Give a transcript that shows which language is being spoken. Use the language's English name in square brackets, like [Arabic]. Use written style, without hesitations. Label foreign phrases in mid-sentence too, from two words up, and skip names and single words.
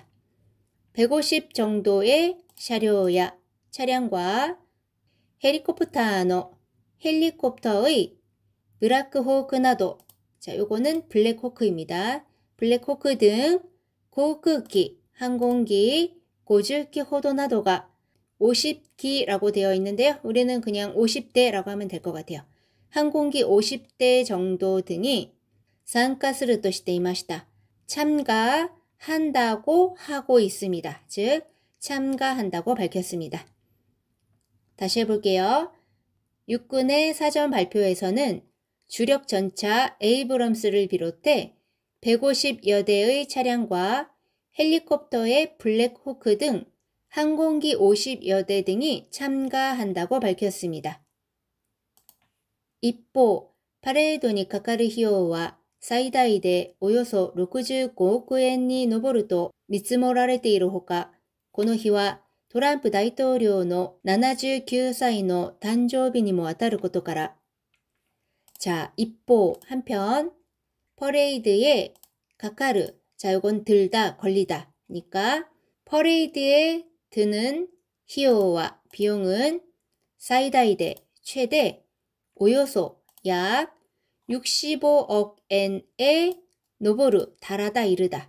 [Korean] 150 정도의 차량야, 차량과 헬리콥터의 블랙호크 나도, 자, 요거는 블랙호크입니다. 블랙호크 등 航空機, 항공기, 50기 호도 나도가 50기라고 되어 있는데요. 우리는 그냥 50대라고 하면 될 것 같아요. 항공기 50대 정도 등이 [Japanese] 参加するとしていました. [Korean] 참가한다고 하고 있습니다. 즉, 참가한다고 밝혔습니다. 다시 해볼게요. 육군의 사전 발표에서는 주력 전차 에이브럼스를 비롯해 150여 대의 차량과 헬리콥터의 블랙호크 등 항공기 50여 대 등이 참가한다고 밝혔습니다. [Japanese] 一方、パレードにかかる費用は最大でおよそ65億円に上ると見積もられているほか、この日はトランプ大統領の79歳の誕生日にもあたることから、 [Korean] 자, 이뽀, 한편, 퍼레이드에 가까르, 자, 요건 들다, 걸리다 니까 퍼레이드에 드는 히요와 비용은 사이다이데, 최대, 오요소, 약 65억 엔에 노보르, 달하다, 이르다.